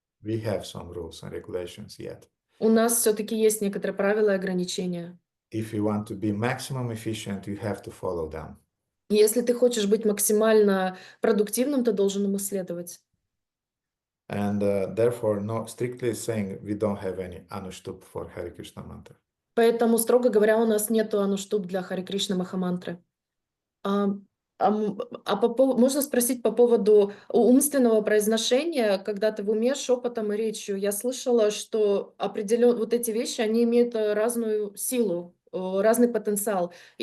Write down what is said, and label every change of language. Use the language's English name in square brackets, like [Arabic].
[English] We have some rules and regulations yet. [Russian] У нас все-таки есть некоторые правила и ограничения. [English] If you want to be maximum efficient, you have to follow them. [Russian] Если ты хочешь быть максимально продуктивным, ты должен им исследовать. [English] And therefore, no, strictly saying, we don't have any anushtup for Hare Krishna mantra. [Russian] Поэтому, строго говоря, у нас нету ануштуп для Харе Кришна Махамантры. Можно спросить по поводу умственного произношения, когда ты в уме шепотом и речью. Я слышала, что определенно вот эти вещи, они имеют разную силу, разный потенциал.